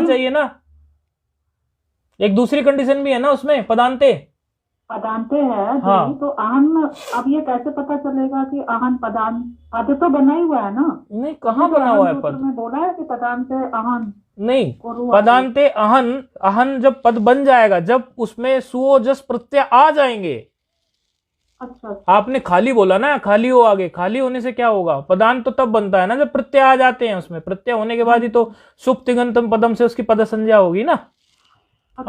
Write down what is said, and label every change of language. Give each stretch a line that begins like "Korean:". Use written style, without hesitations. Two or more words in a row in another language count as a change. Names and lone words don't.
Hindi: चाहिए ना, एक दूसरी कंडीशन भी है ना उसमें, पदांते। पदांते है जी। हाँ तो अहन, अब ये कैसे पता चलेगा कि अहन पदांत, पद तो बना ही हुआ है ना। नहीं, अभी कहाँ जो बना अहन हुआ है सूत्र पद, में बोला है कि पदांत अहन नहीं, को रू आदेश। पदांते अहन, अहन जब पद बन जाएगा, जब उसमें सुओ जस प्रत्यय आ जाएंगे। अच्छा अच्छा। आपने खाली बोला ना, खाली हो आगे, खाली होने से क्या होगा, पदांत तो तब बनता है ना जब प्रत्यय आ जाते हैं उसमें, प्रत्यय होने के बाद ही तो
Sanskrit: सुप तिङंतम पदम
Hindi: से उसकी पद संज्ञा होगी ना। अच्छा